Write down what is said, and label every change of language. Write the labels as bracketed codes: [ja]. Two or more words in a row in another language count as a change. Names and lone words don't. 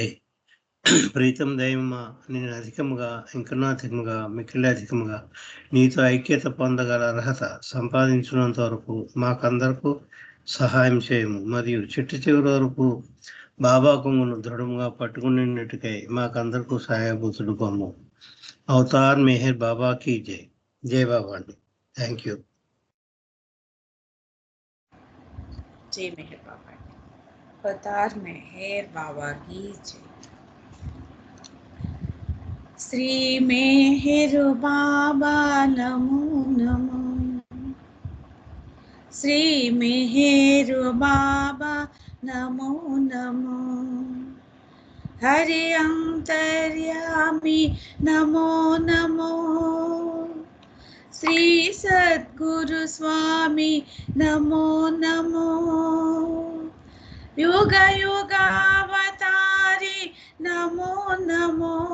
[te] ప్రీతం దైవమా, నేను అధికముగా, ఇంకనూ అధికముగా, మిక్కిలి అధికముగా నీతో ఐక్యత పొందగల అర్హత సంపాదించినంత వరకు మాకందరకు సహాయం చేయము. మరియు చివరి వరకు బాబా కొంగును దృఢముగా పట్టుకునేటట్టుకై మాకందరకు సహాయభూతుడు పొమ్ము. అవతార్ మెహర్ బాబాకి జై. జై బాబా అండి. [en] thank you. [hi] जय मेहर बाबा, अवतार मेहर बाबा की जय। श्री मेहर बाबा नमो नमो, श्री मेहर बाबा नमो नमो, हरि अंतर्यामी नमो नमो, श्री सद्गुरु स्वामी नमो नमो, युग युगावतारी नमो नमो,